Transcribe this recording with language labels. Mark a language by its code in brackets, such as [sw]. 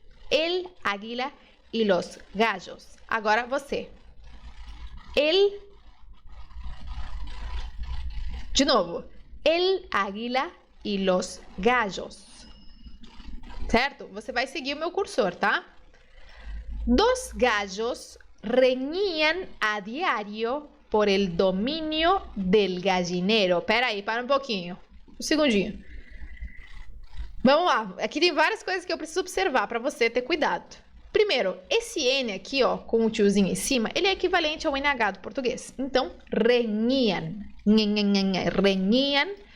[es] El águila y los gallos. [pt] Agora você. De novo. [es] El águila y los gallos. [pt] Certo? Você vai seguir o meu cursor, tá? [es] Dos gallos reñían a diario por el dominio del gallinero. [pt] Pera aí, para um pouquinho. Um segundinho. Vamos lá. Aqui tem várias coisas que eu preciso observar para você ter cuidado. Primeiro, esse N aqui, ó, com o tiozinho em cima, ele é equivalente ao NH do português. Então, [es] reñían. Reñían.